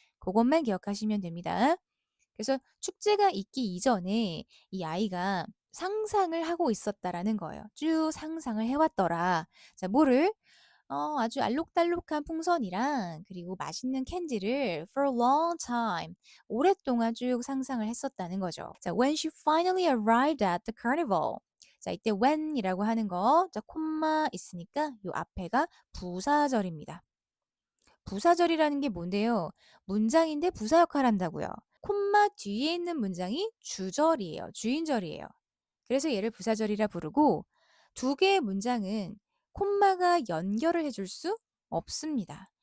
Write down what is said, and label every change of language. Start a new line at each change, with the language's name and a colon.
Korean: 그것만 기억하시면 됩니다. 그래서 축제가 있기 이전에 이 아이가 상상을 하고 있었다라는 거예요. 쭉 상상을 해왔더라. 자, 뭐를? 아주 알록달록한 풍선이랑 그리고 맛있는 캔디를
English: for a long time
Korean: 오랫동안 쭉 상상을 했었다는 거죠.
English: 자, when she finally arrived at the carnival.
Korean: 자, 이때 when이라고 하는 거, 자, 콤마 있으니까 요 앞에가 부사절입니다. 부사절이라는 게 뭔데요? 문장인데 부사 역할을 한다고요. 콤마 뒤에 있는 문장이 주절이에요. 주인절이에요. 그래서 얘를 부사절이라 부르고 두 개의 문장은 콤마가 연결을 해줄 수 없습니다.